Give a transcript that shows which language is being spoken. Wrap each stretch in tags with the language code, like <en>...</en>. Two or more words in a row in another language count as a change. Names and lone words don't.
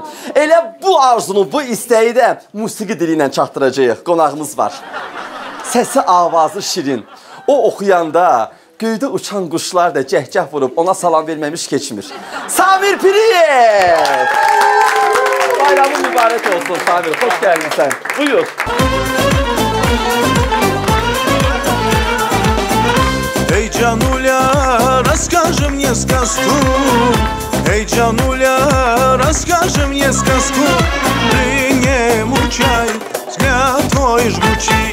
<az>Elə bu arzunu, bu istəyi də musiqi dili ilə çatdıracağıq. Qonağımız var. Səsi, avazı şirin. O oxuyanda göydə uçan quşlar da cəhcəh vurub ona salam verməmiş keçmir. Samir Piriyev! Bayramın mübarək olsun Samir. Xoş gəldin sən. Buyur.</az> <ru>Эй, Джануля, расскажи мне сказку. Эй, Джануля, расскажи мне сказку. Ты не мучай, взгляд твой жгучий.</ru>